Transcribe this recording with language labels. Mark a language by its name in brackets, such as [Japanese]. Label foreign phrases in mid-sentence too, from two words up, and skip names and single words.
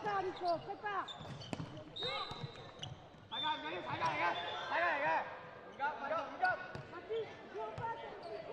[French] Nico, prépare. [Cantonese] 大家唔緊要，大家嚟嘅，大家嚟嘅，唔急，唔急，唔急。 [French] Mathis, joue en face avec Nico.